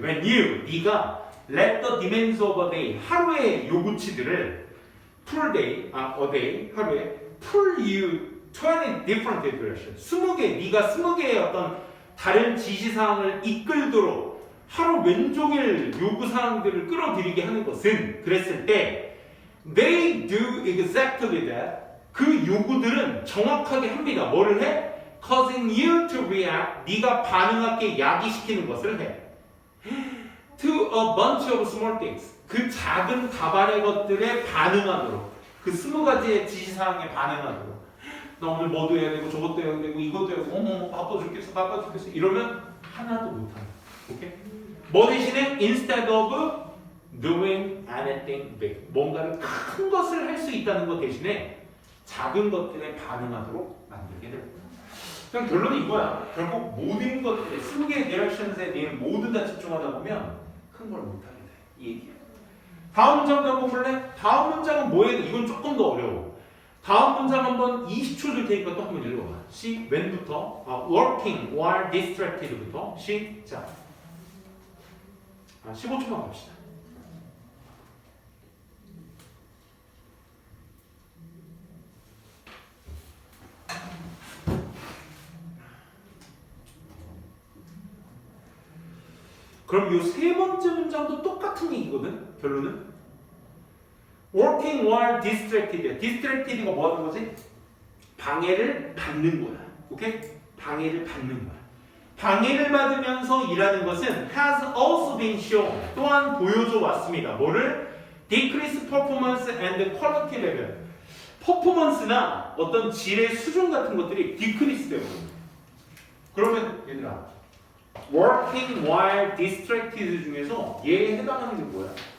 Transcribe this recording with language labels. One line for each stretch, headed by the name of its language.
English: When you,
Korean: 네가
English: let the demands of a day,
Korean: 하루의 요구치들을
English: full day, a day,
Korean: 하루에
English: pull you 20 different directions.
Korean: 20개, 네가 20개의 어떤 다른 지시사항을 이끌도록 하루 왼종일 요구사항들을 끌어들이게 하는 것은 그랬을 때
English: they do exactly that.
Korean: 그 요구들은 정확하게 합니다. 뭐를 해?
English: causing you to react.
Korean: 네가 반응하게 야기시키는 것을 해.
English: to a bunch of small things.
Korean: 그 작은 다발의 것들에 반응하도록. 그 20가지의 지시사항에 반응하도록. 나 오늘 뭐도 해야 되고 저것도 해야 되고 이것도 해야 되고 어머 바빠 죽겠어 이러면 하나도 못한다. 오케이? 뭐 대신에
English: instead of doing anything big.
Korean: 뭔가를 큰 것을 할 수 있다는 것 대신에 작은 것들에 반응하도록 만들게 됩니다. 그냥 결론은 이거야. 결국 모든 것들에 20개의 디렉션스에 대해 모두 다 집중하다 보면 큰 걸 못하게 돼. 이 얘기야. 다음 문장도 한번 볼래? 다음 문장은 뭐예요? 이건 조금 더 어려워. 다음 문장 한번 20초 줄 테니까 또 한번 읽어봐. when부터
English: working while distracted
Korean: 부터 시작. 15초만 갑시다. 그럼 이 세 번째 문장도 똑같은 얘기거든. 결론은
English: working while distracted.
Korean: distracted가 뭐 하는 거지? 방해를 받는 거야. 오케이? 방해를 받는 거야. 방해를 받으면서 일하는 것은
English: has also been shown.
Korean: 또한 보여줘 왔습니다. 뭐를?
English: decrease performance and quality level.
Korean: 퍼포먼스나 어떤 질의 수준 같은 것들이 decrease 되고. 그러면 얘들아,
English: working while distracted
Korean: 중에서 얘에 해당하는 게 뭐야?